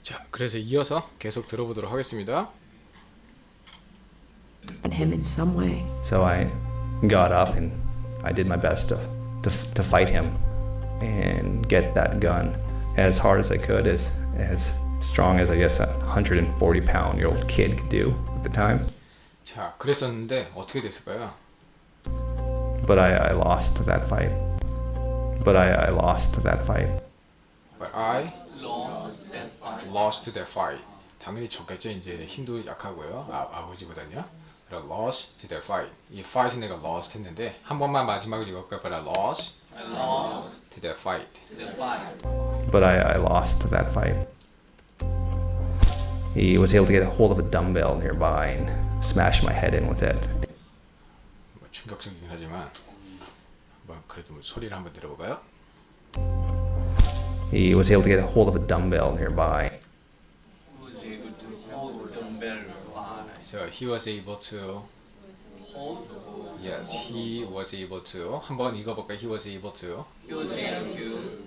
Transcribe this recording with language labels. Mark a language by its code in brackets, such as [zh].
[ko] 그래서 이어서 계속 들어보도록 하겠습니다. [en] At him in some way. So I got up and I did my best to fight him and get that gun as hard as I could, as strong as I guess a 140-pound-year-old kid could do at the time. 자, 그랬었는데 어떻게 됐을까요? But I lost that fight. But I lost that fight. But I Lost that fight. lost that fight. [ko] 당연히 졌겠죠. 이제 힘도 약하고요. 아버지보다는요. [en] But I lost to that fight. [ko] 이 fight은 내가 lost 했는데 한 번만 마지막으로 읽을까요? [en] But I lost I lost to that fight. the fight. But I lost that fight. He was able to get a hold of a dumbbell nearby and smash my head in with it. [ko] 뭐 충격적이긴 하지만 한번 그래도 뭐 소리를 한번 들어볼까요? [en] He was able to get a hold of a dumbbell nearby. Was able to hold the dumbbell by So he was able to hold. yes, he was able to [ko] 한번 읽어볼까요? [en] He was able to He was able to